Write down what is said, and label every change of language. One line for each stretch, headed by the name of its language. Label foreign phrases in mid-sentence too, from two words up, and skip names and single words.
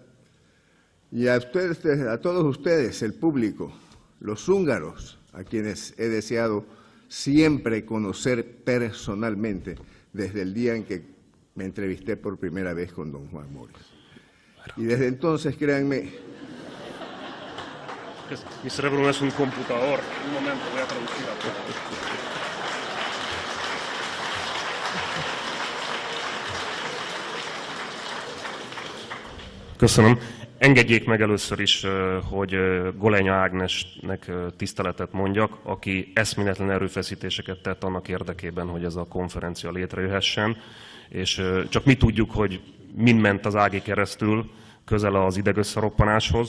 Spanish: Y a todos ustedes, el público, los húngaros, a quienes he deseado siempre conocer personalmente desde el día en que me entrevisté por primera vez con don Juan Moritz. Y desde entonces, créanme... Mi cerebro no es un computador. Un momento, voy a traducir.
Hungarian: Köszönöm. Engedjék meg először is, hogy Golenya Ágnesnek tiszteletet mondjak, aki eszméletlen erőfeszítéseket tett annak érdekében, hogy ez a konferencia létrejöhessen, és csak mi tudjuk, hogy mind ment az Ági keresztül közel az idegösszeroppanáshoz.